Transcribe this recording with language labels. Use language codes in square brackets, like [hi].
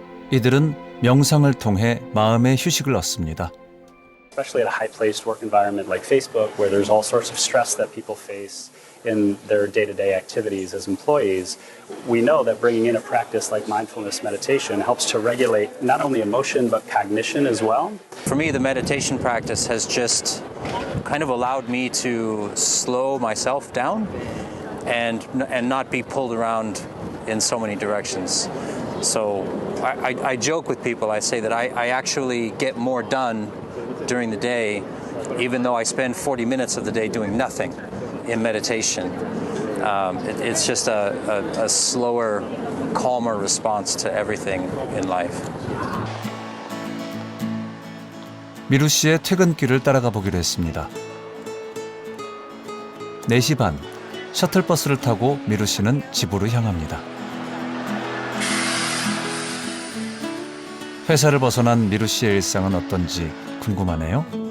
[ko] 이들은 명상을 통해 마음의 휴식을 얻습니다. [en] Especially at a high-paced work environment like Facebook, where there's all sorts of stress that people face in their day-to-day activities as employees, we know that bringing in a practice like mindfulness meditation helps to regulate not only emotion but cognition as well. For me, the meditation practice has just kind of allowed me to slow myself down and not be pulled around in so many directions. So I joke with people, I say that I actually get more done during the day, even though I spend 40 minutes of the day doing nothing in meditation. It's just a slower, calmer response to everything in life. [ko] 미루 씨의 퇴근길을 따라가 보기로 했습니다. 4시 반, 셔틀버스를 타고 미루 씨는 집으로 향합니다. 회사를 벗어난 미루 씨의 일상은 어떤지 궁금하네요.